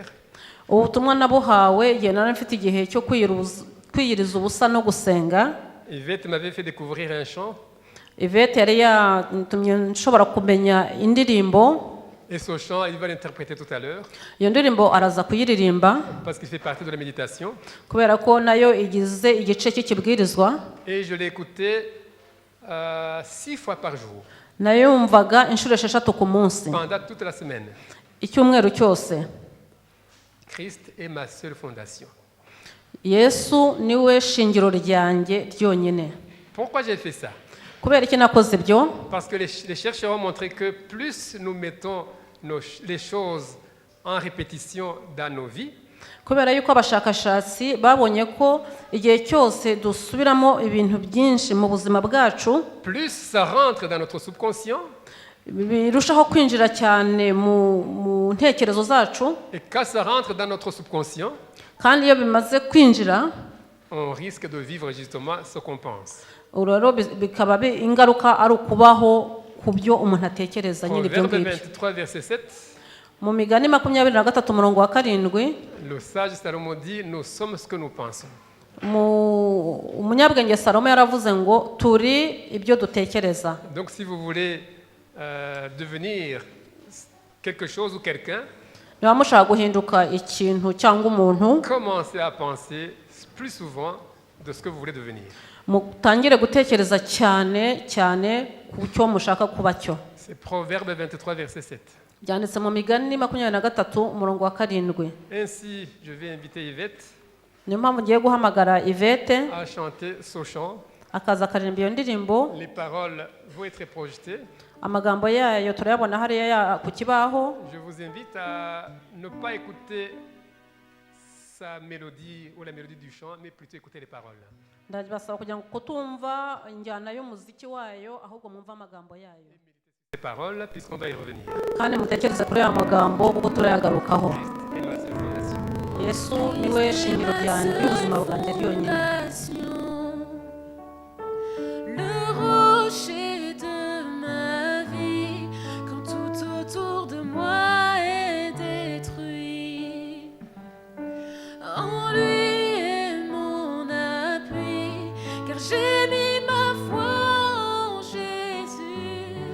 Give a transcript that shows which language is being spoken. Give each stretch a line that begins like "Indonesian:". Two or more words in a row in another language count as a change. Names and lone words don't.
Kinyarwanda: Ubutumwa nabuhawe igihe nari mfite igihe cyo kwiyiriza ubusa no gusenga.
French: Yvette m'avait fait découvrir un chant.
Kinyarwanda: Yvette yari yatumye nshobora kumenya indirimbo.
French: Et ce chant, il va l'interpréter tout à l'heure.
Kinyarwanda: Iyo ndirimbo araza kuyiririmba
French: Parce qu'il fait partie de la méditation.
Kinyarwanda: kubera ko nayo igize igice cy'ikibwirizwa.
French: Et je l'ai écouté 6 fois par jour.
Kinyarwanda: Nayo yumvaga inshuro 6 ku munsi.
French: Pendant toute la semaine.
Kinyarwanda: Icyumweru cyose.
French: Christ est ma seule fondation.
Kinyarwanda: Yesu niwe shingiro ryanjye ryonyine.
French: Pourquoi j'ai fait ça?
Kinyarwanda: Kubera iki nakoze ibyo?
French: Parce que les chercheurs ont montré que plus nous mettons les choses en répétition dans nos vies,
Kinyarwanda: kubera yuko abashakashatsi babonye ko igihe cyose dusubiramo ibintu byinshi mu buzima bwacu,
French: plus ça rentre dans notre subconscient,
Kinyarwanda: birushaho kwinjira cyane mu ntekerezo zacu,
French: et quand ça rentre dans notre subconscient,
Kinyarwanda: kandi iyo bimaze kwinjira
French: on risque de vivre justement ce qu'on pense.
Kinyarwanda: uraro bikaba ingaruka ari ukubaho ku byo umuntu atekereza nyine ibyo
French: Proverbe
Kinyarwanda: ngibyo.
French: 23 verset 7,
Kinyarwanda: Mu migani 23 umurongo wa 7,
French: le sage Salomon dit, nous sommes ce que nous pensons.
Kinyarwanda: umunyabwenge Salomo yaravuze ngo turi ibyo dutekereza.
French: Donc si vous voulez devenir quelque chose ou quelqu'un,
Kinyarwanda: Niba mushaka guhinduka ikintu cyangwa umuntu,
French: commencez à penser plus souvent de ce que vous voulez devenir.
Kinyarwanda: mutangire gutekereza cyane ku cyo mushaka kuba cyo.
French: C'est Proverbe 23 verset 7.
Kinyarwanda: Byanditse mu migani 23 umurongo wa 7.
French: Ainsi, je vais inviter Yvette
Kinyarwanda: Niyo mpamvu ngiye guhamagara Yvette
French: à chanter ce chant.
Kinyarwanda: akaza akaririmba iyo ndirimbo.
French: Les paroles vont être projetées.
Kinyarwanda: Amagambo yayo turayabona hariya ku kibaho.
French: Je vous invite à ne pas écouter sa mélodie ou la mélodie du chant, mais plutôt écouter les paroles.
Kinyarwanda: Ndabasaba kugira ngo kutumva injyana y'umuziki wayo ahubwo mwumva amagambo yayo.
French: Les paroles, puisqu'on va y revenir.
Kinyarwanda: Kandi mutekereze kuri aya magambo kuko turayagarukaho.
French: Et ma seule fondation.
Kinyarwanda: Yesu niwe shingiro ryanjye y'ubuzima bwanjye ryonyine.
French: Le rocher de ma vie, quand tout autour de moi est détruit, en lui est mon appui, car j'ai mis ma foi en Jésus.